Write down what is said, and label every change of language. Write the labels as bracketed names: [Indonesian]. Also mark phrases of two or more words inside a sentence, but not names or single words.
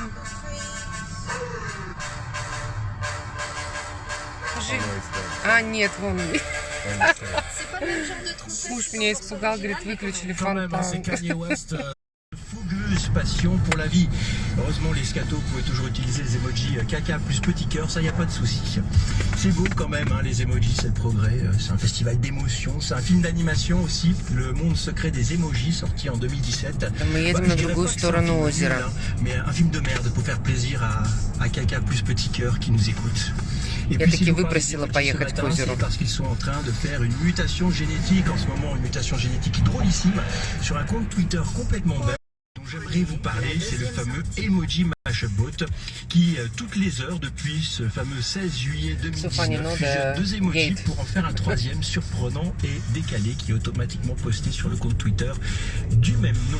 [Russian] А, нет, вон. Муж меня испугал, говорит, выключили фонтан. [French] Fougueuse passion pour la vie. Heureusement, les scatos pouvaient toujours utiliser les emojis caca plus petit cœur, ça y a pas de souci. C'est beau quand même, hein, les emojis, c'est le progrès. C'est un festival d'émotions, c'est un film d'animation aussi, Le Monde secret des emojis, sorti en 2017. Mais un film de merde pour faire plaisir à caca plus petit cœur qui nous écoute. Et [Russian] Я [French] puis, [Russian] таки [French] si vous [Russian] выпросила [French] parlez des [Russian] поехать к [French] petits ce matin, [Russian] озеру. [French] c'est parce qu'ils sont en train de faire une mutation génétique en ce moment, une mutation génétique drôlissime sur un compte Twitter complètement bête. J'aimerais vous parler, c'est le fameux Emoji Mashupbot qui, toutes les heures, depuis ce fameux 16 juillet 2019, fusionne deux emojis pour en faire un troisième surprenant et décalé qui est automatiquement posté sur le compte Twitter du même nom.